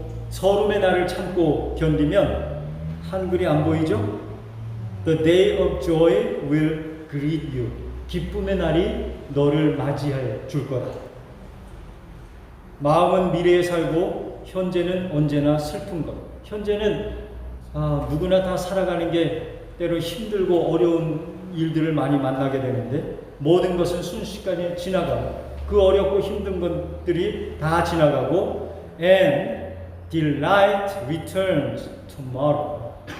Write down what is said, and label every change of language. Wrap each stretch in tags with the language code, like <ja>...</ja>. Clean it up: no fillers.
<ko>서름의 날을 참고 견디면 한글이 안 보이죠?</ko> <en>The day of joy will greet you.</en> <ko>기쁨의 날이 너를 맞이해 줄 거다. 마음은 미래에 살고 현재는 언제나 슬픈 것. 현재는 누구나 다 살아가는 게 때로 힘들고 어려운 일들을 많이 만나게 되는데 모든 것은 순식간에 지나가고 그 어렵고 힘든 것들이 다 지나가고</ko> <en>and delight returns tomorrow.</en>